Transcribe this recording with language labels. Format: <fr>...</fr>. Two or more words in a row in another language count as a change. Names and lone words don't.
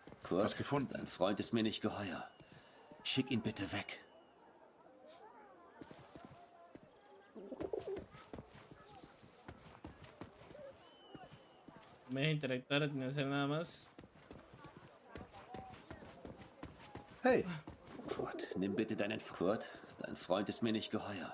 <de>Kurt, Was gefunden? dein Freund ist mir nicht geheuer. Schick ihn bitte weg.</de> <es>Me deja interactuar sin hacer nada más.</es> <de>Hey. Kurt, nimm bitte deinen... Kurt, dein Freund ist mir nicht geheuer.</de>